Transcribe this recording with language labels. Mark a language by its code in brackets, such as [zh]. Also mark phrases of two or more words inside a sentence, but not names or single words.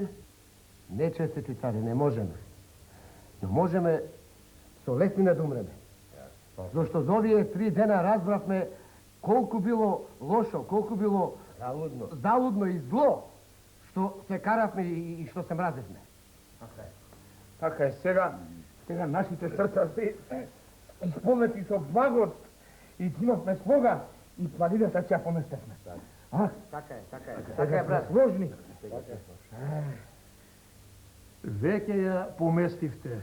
[mk] Не честити царе, не можеме. Но можеме со летмина да умреме. Зашто за овије 3 дена разбрафме колико било лошо, колико било залудно и зло што се карафме и што се мразефме. Така е, сега нашите срца се исполнети со благост и киновме слога и планината ќе ја поместевме. А? Така е, така е. Така е, брат. Сложни. Веќе ја поместивте.